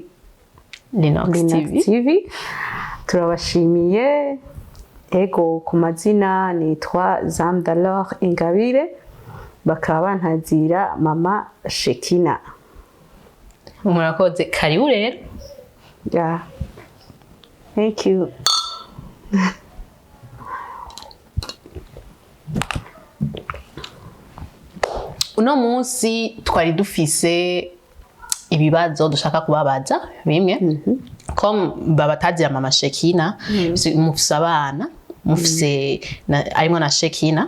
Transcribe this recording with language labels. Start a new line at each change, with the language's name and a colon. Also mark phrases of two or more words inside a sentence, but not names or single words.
Rundi: Linox TV. Turabashimiye. Ego ku mazina nitwa Zamdalor Ingabire, bakaba bantazira mama Shekina. Murakoze, karibu rero.
English: Yeah. Thank you.
Rundi: Uno munsi twari dufise ibibazo dushaka kubabaza bimwe. Comme babatazira mama Shekina, mufise abana, mufise arimo na Shekina.